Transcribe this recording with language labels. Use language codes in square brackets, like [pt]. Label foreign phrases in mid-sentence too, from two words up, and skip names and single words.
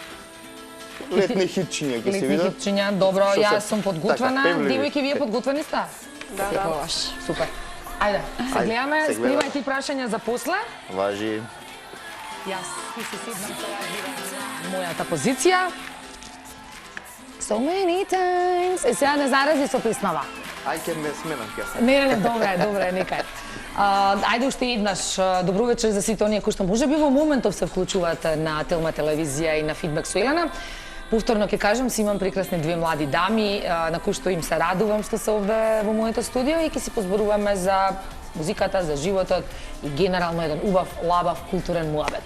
[mk] Летни хитчиња ќе се Летни видат. хитчиња, добро, Што се- јас сум подготвена. така, певливи. Девојки, вие подготвени сте? Да, да. Секогаш. Супер. Ајде, се Ајде, гледаме, се гледаме. спремај ти прашања за после. Важи. Јас ти се седнам сега на мојата позиција. [en] So many times. [mk] Е, сега не зарази со песнава. Ај ке ме сменам ќе. Не, добре, нека е. Ајде уште еднаш, добро вечер за сите оние кои што можеби во моментов се вклучуваат на Телма телевизија и на Фидбек со Елена. Повторно ќе кажам, си имам прекрасни 2 млади дами на кои што им се радувам што се овде во моето студио и ќе си позборуваме за музиката, за животот и генерално еден убав, лабав, културен муабет.